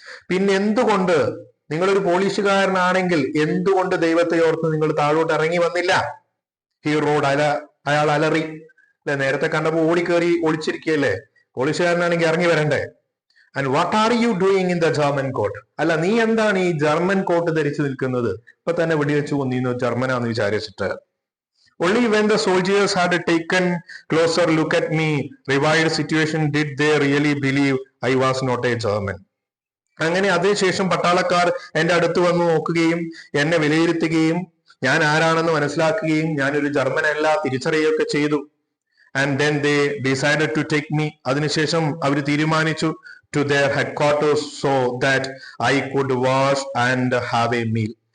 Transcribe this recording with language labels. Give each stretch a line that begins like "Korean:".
Malayalam: പിന്നെ എന്തുകൊണ്ട്, നിങ്ങളൊരു പോലീസുകാരനാണെങ്കിൽ എന്തുകൊണ്ട് ദൈവത്തെ ഓർത്ത് നിങ്ങൾ താഴോട്ട് ഇറങ്ങി വന്നില്ല?
English: He roared.
Malayalam: അയാൾ അലറി. അല്ലെ, നേരത്തെ കണ്ടപ്പോ ഓടിക്കേറി ഒളിച്ചിരിക്കുകയല്ലേ, പോലീസുകാരനാണെങ്കിൽ ഇറങ്ങി വരണ്ടേ?
English: And what are you doing in the German coat?
Malayalam: അല്ല, നീ എന്താണ് ഈ ജർമ്മൻ കോട്ട് ധരിച്ചു നിൽക്കുന്നത്? ഇപ്പൊ തന്നെ വെടിവെച്ചു കൊന്നിരുന്നു, ജർമ്മനാന്ന് വിചാരിച്ചിട്ട്.
English: Only when the soldiers had taken closer look at me, revived situation, did they really believe I was not a German.
Malayalam: അങ്ങനെ അതിനുശേഷം പട്ടാളക്കാർ എന്റെ അടുത്ത് വന്ന് നോക്കുകയും എന്നെ വിലയിരുത്തുകയും ഞാൻ ആരാണെന്ന് മനസ്സിലാക്കുകയും ഞാനൊരു ജർമ്മൻ അല്ല തിരിച്ചറിയുകയൊക്കെ ചെയ്തു.
English: And then they decided to take me.
Malayalam: അതിനുശേഷം അവർ തീരുമാനിച്ചു
English: To their headquarters so that I could wash and have a meal.